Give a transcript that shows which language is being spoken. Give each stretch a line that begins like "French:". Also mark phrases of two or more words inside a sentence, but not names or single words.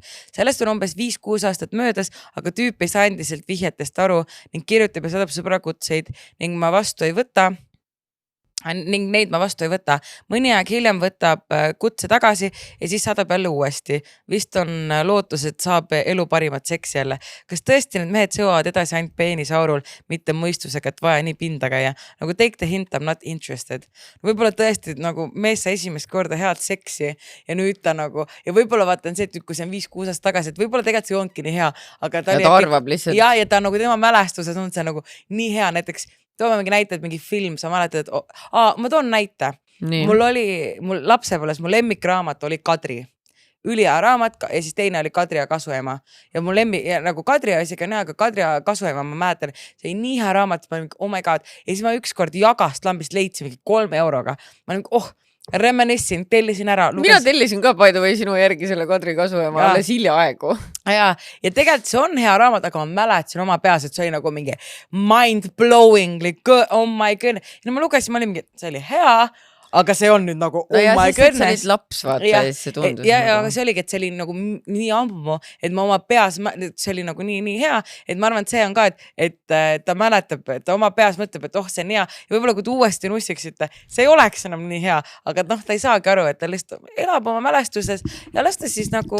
Estonian: Sellest on umbes 5-6 aastat möödas, aga tüüp ei saa endiselt vihjetest aru ning kirjutab ja saadab sõbrakutseid ning neid ma vastu ei võta. Mõni aeg hiljem võtab kutse tagasi ja siis saadab jälle uuesti. Vist on lootus, et saab elu parimat seksi jälle. Kas tõesti need mehed sõuavad edasi ainult peenisaurul, mitte mõistusega, et vaja nii pinda käia?
English: Nagu take the hint, I'm not interested.
Estonian: Võib-olla tõesti nagu mees sai esimest korda head seksi ja nüüd ta nagu, ja võib-olla vaatan see, et kui see on 5-6 aastat tagasi, et võib-olla tegelikult see ongi nii hea, aga ta arvab lihtsalt. Ja ta nagu tema mälestuses on see nagu nii hea, näiteks toome mingi näite, et mingi film, sa mäletad, et ma toon näite. Mul lapsepõlves, mu lemmikraamat oli Kadri. Ülihea raamat ja siis teine oli Kadri ja Kasuema. Ja mu nagu Kadri ja isegi on hea, aga Kadri ja Kasuema, ma mäletan, see oli nii hea raamat, ma olin mingi,
English: oh my god.
Estonian: Ja siis ma ükskord Jagast Lambist leidsin mingi 3 euroga. Ma olin mingi, reminissin, tellisin ära. Mina tellisin ka
English: by the way
Estonian: sinu järgi selle Kadri Kasuema alles hiljaaegu. Ja tegelikult see on hea raamat, aga ma mäletasin oma peas, et see oli nagu mingi
English: mind-blowingly good, oh my goodness.
Estonian: Ja ma lugesin, ma olin mingi, see oli hea, aga see on nüüd nagu
English: oh my goodness.
Estonian: Sa olid laps, vaata, ja see tundus. Ja aga see oligi, et see oli nagu nii ammu, et ma oma peas, see oli nagu nii hea, et ma arvan, et see on ka, et ta mäletab, et ta oma peas mõtleb, et see on hea. Ja võib-olla kui ta uuesti nussiksite, see ei oleks enam nii hea, aga ta ei saagi aru, et ta lihtsalt elab oma mälestuses ja las ta siis nagu...